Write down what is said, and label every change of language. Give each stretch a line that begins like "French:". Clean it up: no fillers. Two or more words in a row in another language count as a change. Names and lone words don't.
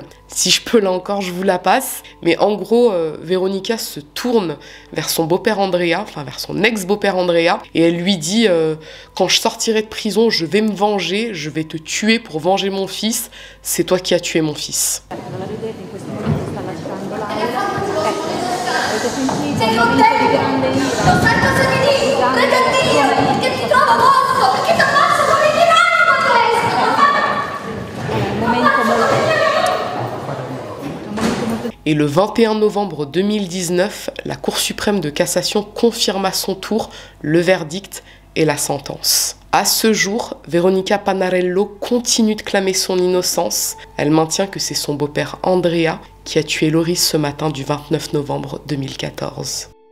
French: Si je peux, là encore, je vous la passe. Mais en gros, Veronica se tourne vers son beau-père Andrea, enfin vers son ex-beau-père Andrea, et elle lui dit quand je sortirai de prison, je vais me venger, je vais te tuer pour venger mon fils. C'est toi qui as tué mon fils.
Italian: Sei contento? Lo sai cosa ti dico? Crede a Dio, perché ti trovo morto, perché ti ammazzo con il divano questo!
French: Et le 21 novembre 2019, la Cour suprême de cassation confirme à son tour le verdict et la sentence. À ce jour, Veronica Panarello continue de clamer son innocence. Elle maintient que c'est son beau-père Andrea qui a tué Loris ce matin du 29 novembre 2014.